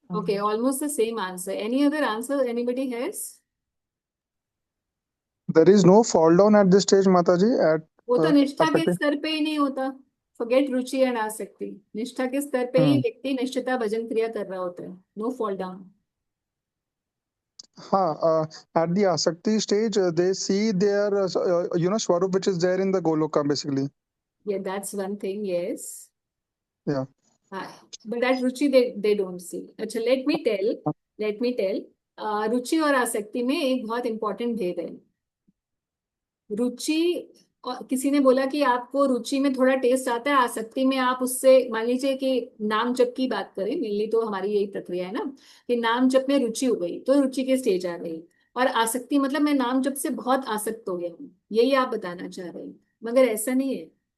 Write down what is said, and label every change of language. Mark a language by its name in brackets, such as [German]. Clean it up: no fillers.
[English] Okay, almost the same answer. Any other answer anybody has? There is no fall down at this stage, Mataji, at [Hindi] वो तो निष्ठा के [English] Asakti. [Hindi] स्तर पे ही नहीं होता। [English] Forget रुचि and आसक्ति। [Hindi] निष्ठा के स्तर पे ही व्यक्ति निष्ठता भजन क्रिया कर रहा होता है। [English] No fall down. At the Asakti stage, they see their, Swarup which is there in the Goloka, basically. Yeah, that's one thing, yes. Yeah. But that ruchi they don't see. अच्छा, let me tell. [Hindi] रुचि और आसक्ति में एक बहुत important भेद है। रुचि, किसी ने बोला कि आपको रुचि में थोड़ा टेस्ट आता है, आसक्ति में आप उससे, मान लीजिए कि नाम जप की बात करें, मेनली तो हमारी यही प्रक्रिया है ना, कि नाम जप में रुचि हो गई तो रुचि के स्टेज आ गई, और आसक्ति मतलब मैं नाम जप से बहुत आसक्त हो गया हूँ, यही आप बताना चाह रहे हैं। मगर ऐसा नहीं है।